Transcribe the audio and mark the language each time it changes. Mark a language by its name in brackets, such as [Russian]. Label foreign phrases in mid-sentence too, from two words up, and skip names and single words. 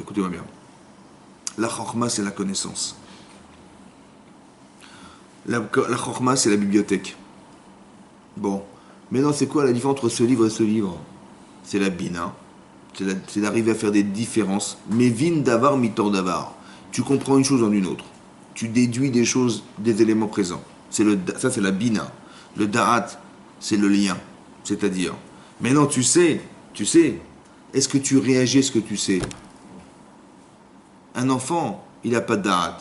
[French] Écoutez-moi bien. La Chokhma, c'est la connaissance. La Chokhma, c'est la bibliothèque. Bon. Maintenant, c'est quoi la différence entre ce livre et ce livre? C'est la bina. C'est d'arriver à faire des différences. [Hebrew] Mais מבין דבר מתוך דבר. [French] Tu comprends une chose en une autre. Tu déduis des choses des éléments présents. Ça, c'est la bina. Le da'at, c'est le lien. C'est-à-dire, maintenant, tu sais, est-ce que tu réagis à ce que tu sais? Un enfant, il n'a pas de da'at.